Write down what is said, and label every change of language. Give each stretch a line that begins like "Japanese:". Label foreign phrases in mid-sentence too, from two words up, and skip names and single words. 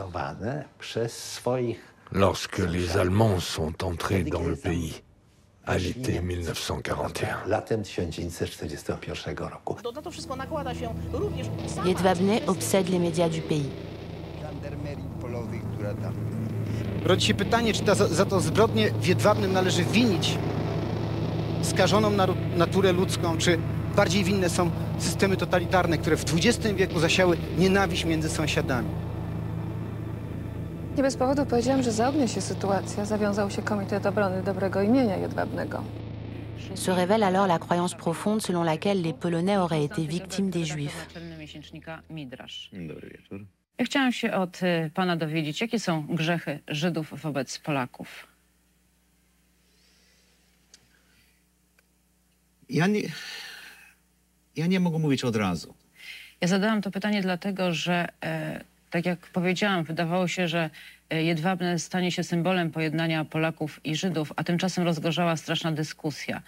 French: Lorsque les Allemands sont entrés dans le pays à l'été 1941. Jedwabne obsède les médias du pays.
Polish: Rodzi się pytanie, czy za to zbrodnię w Jedwabnem należy winić skażoną naturę ludzką, czy bardziej winne są systemy totalitarne, które w XX wieku zasiały nienawiść między sąsiadami. Nie bez powodu powiedziałam, że zaognia się sytuacja. Zawiązał się Komitet Obrony Dobrego Imienia Jedwabnego.
French: Se révèle alors la croyance profonde selon laquelle les Polonais auraient été victimes des Juifs.
Polish: Dobry wieczór. Ja chciałam się od pana dowiedzieć, jakie są grzechy Żydów wobec Polaków. Ja nie mogę mówić od razu. Ja zadałam to pytanie dlatego, że tak jak powiedziałam, wydawało się, że Jedwabne stanie się symbolem pojednania Polaków i Żydów, a tymczasem rozgorzała straszna dyskusja.